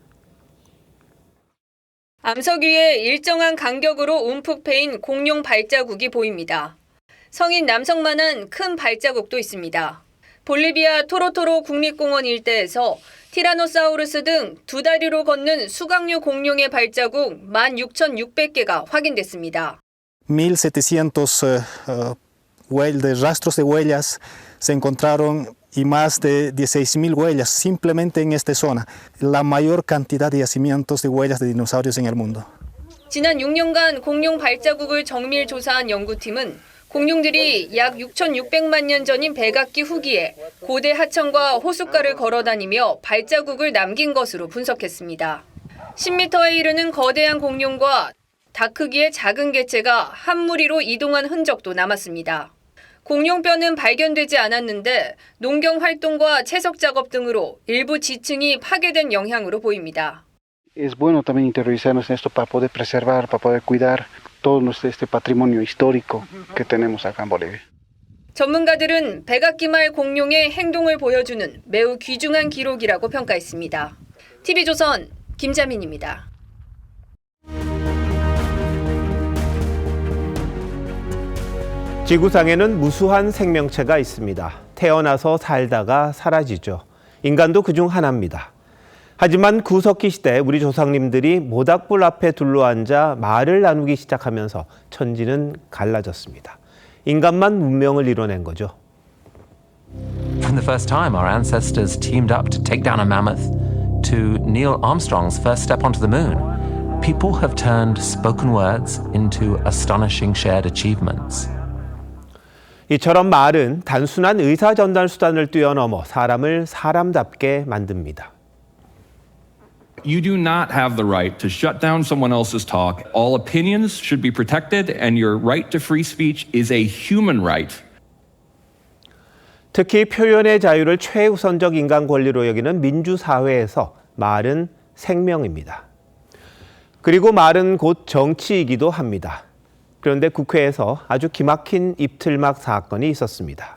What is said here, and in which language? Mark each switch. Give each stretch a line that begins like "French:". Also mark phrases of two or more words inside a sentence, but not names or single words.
Korean: 암석 위에 일정한 간격으로 움푹 패인 공룡 발자국이 보입니다. 성인 남성만한 큰 발자국도 있습니다. 볼리비아 토로토로 국립공원 일대에서 티라노사우루스 등 두 다리로 걷는 수각류 공룡의 발자국 16,600개가 확인됐습니다.
Spanish: 1,700 rastros de huellas se encontraron y más de 16,000 huellas simplemente en esta zona, la mayor cantidad de yacimientos de huellas de dinosaurios en el mundo.
Korean: 지난 6년간 공룡 발자국을 정밀 조사한 연구팀은 공룡들이 약 6,600만 년 전인 백악기 후기에 고대 하천과 호숫가를 걸어다니며 발자국을 남긴 것으로 분석했습니다. 10m에 이르는 거대한 공룡과 닭 크기의 작은 개체가 한 무리로 이동한 흔적도 남았습니다. 공룡뼈는 발견되지 않았는데 농경 활동과 채석 작업 등으로 일부 지층이 파괴된 영향으로 보입니다.
Spanish: Es bueno también interiorizarnos en esto para poder preservar, para poder cuidar todo este patrimonio histórico que tenemos acá en Bolivia.
Korean: 전문가들은 백악기말 공룡의 행동을 보여주는 매우 귀중한 기록이라고 평가했습니다. TV조선 김자민입니다. 지구상에는 무수한 생명체가 있습니다. 태어나서 살다가 사라지죠. 인간도 그중 하나입니다. 하지만 구석기 시대 우리 조상님들이 모닥불 앞에 둘러앉아 말을 나누기 시작하면서 천지는 갈라졌습니다. 인간만 문명을 이뤄낸 거죠.
English: From the first time our ancestors teamed up to take down a mammoth to Neil Armstrong's first step onto the moon. people have turned spoken words into astonishing shared achievements.
Korean: 이처럼 말은 단순한 의사 전달 수단을 뛰어넘어 사람을 사람답게 만듭니다.
English: You do not have the right to shut down someone else's talk. All opinions should be protected, and your right to free speech is a human right.
Korean: 특히 표현의 자유를 최우선적 인간 권리로 여기는 민주사회에서 말은 생명입니다. 그리고 말은 곧 정치이기도 합니다. 그런데 국회에서 아주 기막힌 입틀막 사건이 있었습니다.